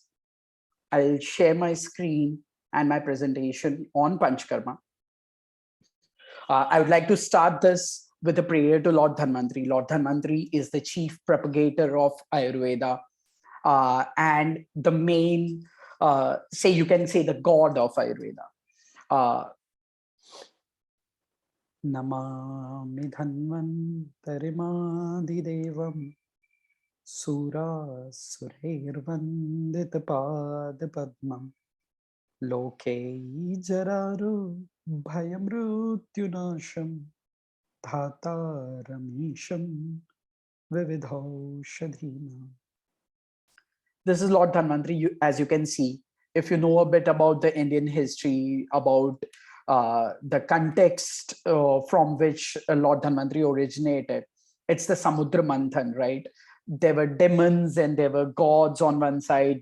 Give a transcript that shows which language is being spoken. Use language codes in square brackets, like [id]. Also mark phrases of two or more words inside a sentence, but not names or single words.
[en] I'll share my screen and my presentation on Panchakarma. I would like to start this with a prayer to Lord Dhanwantri. Lord Dhanwantri is the chief propagator of Ayurveda, and the main, you can say, the god of Ayurveda. [sa] नमामि धन्वन्तरिमादिदेवं सुर सुरैर्वन्दितपाद पद्मं लोके जरारु भयमृत्युनाशं धातारमीशं विविधौषधीम. [en] This is Lord Dhanwantri. As you can see, if you know a bit about the Indian history, about the context from which Lord Dhanwantri originated, it's the Samudra Manthan, right? There were demons and there were gods on one side.